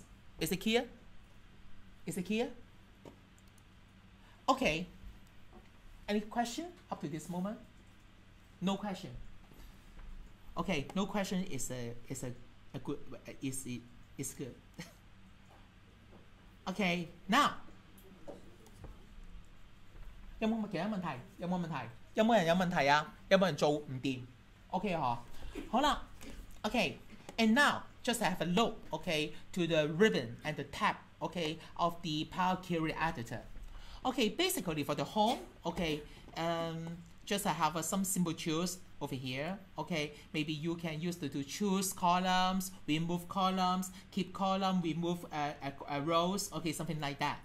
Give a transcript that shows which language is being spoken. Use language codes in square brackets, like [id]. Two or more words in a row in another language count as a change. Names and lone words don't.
[en] Is it clear? Is it clear? Okay. Any question up to this moment? No question. Okay, no question is a good is good. Okay, now [yue] 有冇其他問題？有冇問題？有冇人有問題啊？有冇人做唔掂 ？OK 嗬，好啦 [en] ，OK， and now just have a look, okay, to the ribbon and the tab, okay, of the Power Query Editor. Okay, basically for the home, okay, just have some simple tools over here. Okay, maybe you can use to choose columns, remove columns, keep column, remove rows. Okay, something like that.